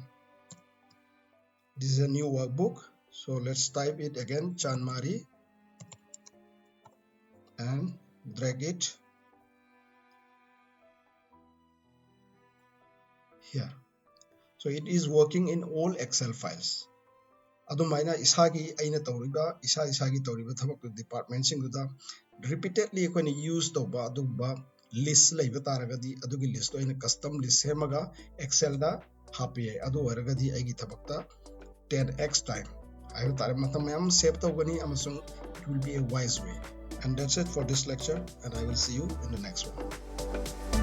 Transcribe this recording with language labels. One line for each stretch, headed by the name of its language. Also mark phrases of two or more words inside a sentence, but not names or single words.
English: This is a new workbook. So let's type it again, Chanmari, and drag it here. So it is working in all Excel files.
Manipuri: Adumaina isagi aina tawriba isagi tawriba thabak department singuda repeatedly koni use toba aduba list laiba taragadi adugi list to in
English: custom list
Manipuri: hemaga Excel da happy adu waragadi aigi thabakta
English: 10x time. I will
Manipuri: tare save tawgani amasung
English: it will be a wise way. And that's it for this lecture, and I will see you in the next one.